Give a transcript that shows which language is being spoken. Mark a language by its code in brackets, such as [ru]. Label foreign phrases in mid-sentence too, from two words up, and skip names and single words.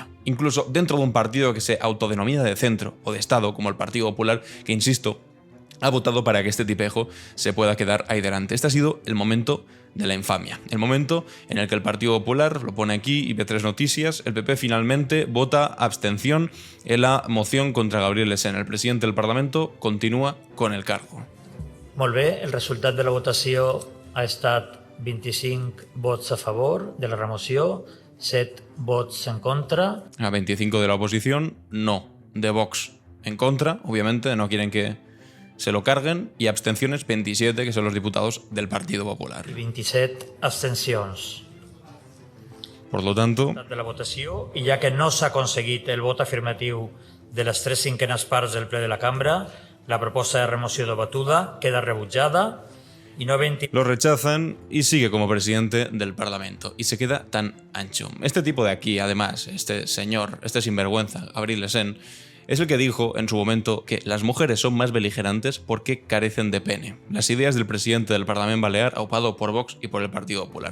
[es] Incluso dentro de un partido que se autodenomina de centro o de Estado, como el Partido Popular, que insisto, ha votado para que este tipejo se pueda quedar ahí delante. Este ha sido el momento de la infamia. El momento en el que el Partido Popular, lo pone aquí, IP3 Noticias, el PP finalmente vota abstención en la moción contra Gabriel Lesén. El presidente del Parlamento continúa con el cargo. [ca] Molt bé, el resultat de la votació ha estat 25 vots a favor de la remoció, 7 vots en contra. [es] A 25 de la oposición, no. De Vox en contra, obviamente, no quieren que se lo carguen, y abstenciones 27, que son los diputados del Partido Popular. [ca] I 27 abstencions. [es] Por lo tanto, [ca] De la votació, i ja que no s'ha aconseguit el vot afirmatiu de les 3/5 parts del ple de la cambra, la proposta de remoció debatuda queda rebutjada [es] y no lo rechazan y sigue como presidente del Parlamento. Y se queda tan ancho. Este tipo de aquí, además, este señor, este sinvergüenza, Gabriel Lesén, es el que dijo en su momento que las mujeres son más beligerantes porque carecen de pene. Las ideas del presidente del Parlamento Balear, aupado por Vox y por el Partido Popular.